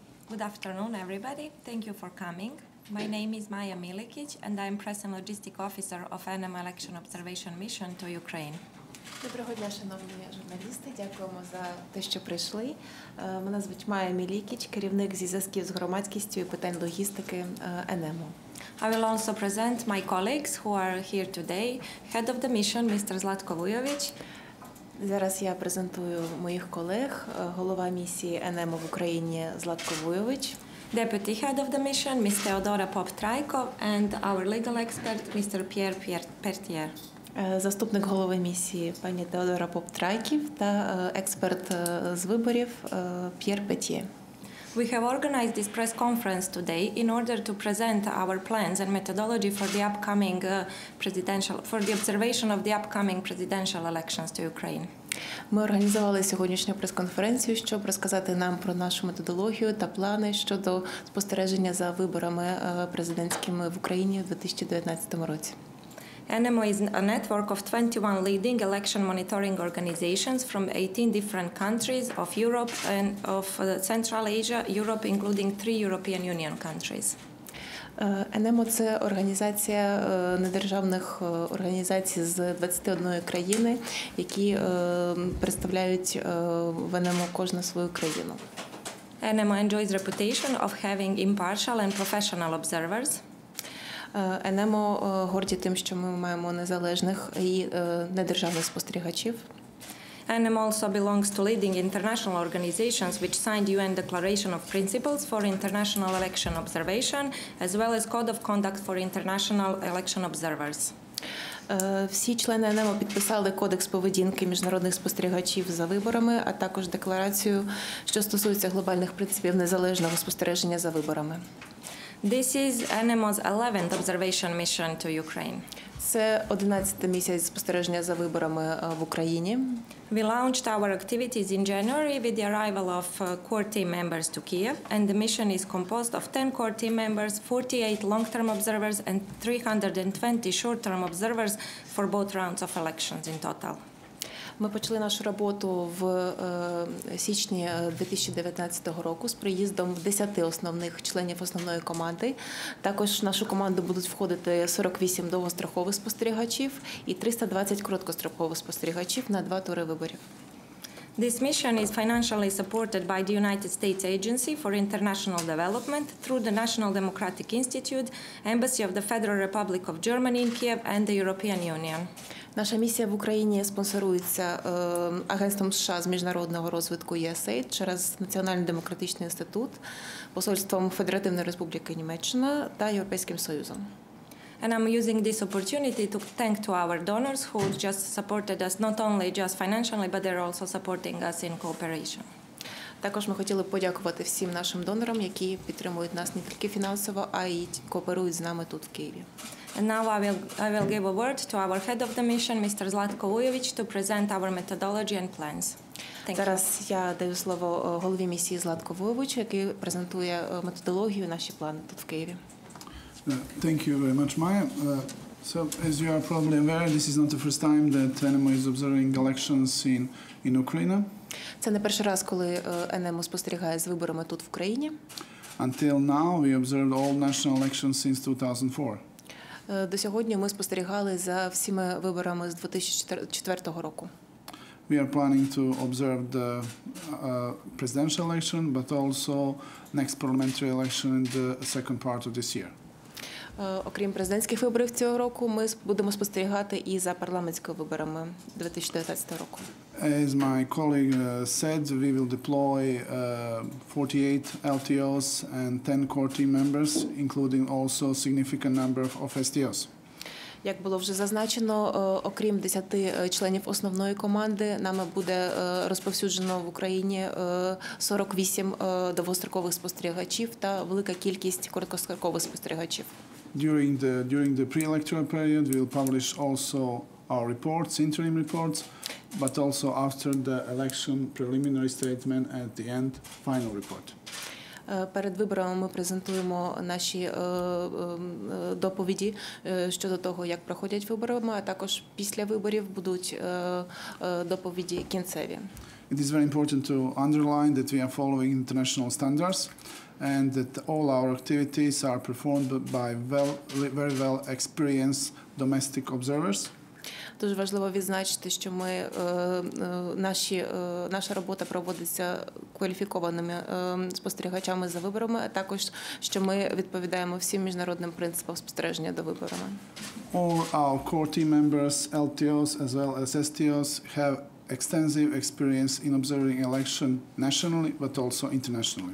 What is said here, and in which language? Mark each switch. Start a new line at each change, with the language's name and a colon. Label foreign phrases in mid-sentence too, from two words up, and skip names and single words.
English: Good afternoon, everybody. Thank you for coming. My name is Maja Milikic, and I am Press and Logistic Officer of ENEMO Election Observation Mission to Ukraine.
Ukrainian: Доброго дня, шановні журналісти. Дякуємо за те, що прийшли. Мене звуть Майя Мілікіч, керівник зі зв'язків з громадськістю і питань логістики ENEMO.
English: I will also present my colleagues who are here today. Head of the mission, Mr. Zlatko Vujovic.
Ukrainian: Зараз я презентую моїх колег, голова місії ENEMO в Україні Златко Vujovic,
English: Deputy Head of the mission, Ms. Teodora Pop-Traikov, and our legal expert, Mr. Pierre Pertier.
Ukrainian: Заступник голови місії пані Теодора Поп-Трайків та експерт з виборів П'єр Петьє.
English: We have organized this press conference today in order to present our plans and methodology for the observation of the upcoming presidential elections to Ukraine.
Ukrainian: Ми організували сьогоднішню прес-конференцію, щоб розказати нам про нашу методологію та плани щодо спостереження за виборами президентськими в Україні у 2019 році.
English: ENEMO is a network of 21 leading election monitoring organizations from 18 different countries of Europe and of Central Asia, Europe, including 3 European Union countries.
Ukrainian: ENEMO – це організація недержавних організацій з 21 країни, які представляють в ENEMO кожну свою країну.
English: ENEMO enjoys reputation of having impartial and professional observers.
Ukrainian: ENEMO горді тим, що ми маємо незалежних і недержавних спостерігачів.
English: ENEMO also belongs to leading international organizations which signed UN Declaration of Principles for International Election Observation, as well as Code of Conduct for International Election Observers.
Ukrainian: Всі члени ENEMO підписали Кодекс поведінки міжнародних спостерігачів за виборами, а також декларацію, що стосується глобальних принципів незалежного спостереження за виборами.
English: This is ENEMO's 11th observation mission to Ukraine.
Ukrainian: Це 11-й місяць спостереження за виборами в Україні.
English: We launched our activities in January with the arrival of core team members to Kiev, and the mission is composed of 10 core team members, 48 long-term observers, and 320 short-term observers for both rounds of elections in total.
Ukrainian: Ми почали нашу роботу в січні 2019 року з приїздом 10 основних членів основної команди. Також в нашу команду будуть входити 48 довгострокових спостерігачів і 320 короткострокових спостерігачів на 2 тури виборів.
English: This mission is financially supported by the United States Agency for International Development through the National Democratic Institute, Embassy of the Federal Republic of Germany in Kiev, and the European Union.
Ukrainian: Наша місія в Україні спонсорується Агентством США з міжнародного розвитку USAID через Національний демократичний інститут, Посольством Федеративної Республіки Німеччина та Європейським Союзом.
English: And I'm using this opportunity to thank to our donors who just supported us not only just financially, but they're also supporting us in cooperation.
Ukrainian: Також ми хотіли подякувати всім нашим донорам, які підтримують нас не тільки фінансово, а й кооперують з нами тут в Києві.
English: And now I will give a word to our head of the mission, Mr. Zlatko Vujovic, to present our methodology and plans.
Ukrainian: Зараз я даю слово голові місії Златко Vujovic, який презентує методологію і наші плани тут в Києві.
English: Thank you very much, Maya. So, as you are probably aware, this is not the first time that ENEMO is observing elections in Ukraine.
Ukrainian: Це не перший раз, коли ENEMO спостерігає з виборами тут в країні.
English: Until now, we observed all national elections since 2004.
Ukrainian: До сьогодні ми спостерігали за всіми виборами з 2004 року.
English: We are planning to observe the presidential election, but also next parliamentary election in the second part of this year.
Ukrainian: Окрім президентських виборів цього року, ми будемо спостерігати і за парламентськими виборами 2019 року.
English: As my colleague said, we will deploy 48 LTOs and 10 core team members, including also a significant number of STOs.
Ukrainian: Як було вже зазначено, окрім 10 членів основної команди, нами буде розповсюджено в Україні 48 довгострокових спостерігачів та велика кількість короткострокових спостерігачів.
English: During the pre-electoral period, we will publish also our reports, interim reports, but also after the election preliminary statement at the end, final report.
Ukrainian: Перед виборами ми презентуємо наші доповіді щодо того, як проходять вибори, а також після виборів будуть доповіді кінцеві.
English: it is very important to underline that we are following international standards and that all our activities are performed by very well experienced domestic observers.
Ukrainian: Дуже важливо відзначити, що наша робота проводиться кваліфікованими спостерігачами за виборами, а також, що ми відповідаємо всім міжнародним принципам спостереження до виборами.
English: All our core team members, LTOs as well as STOs have extensive experience in observing election nationally, but also internationally.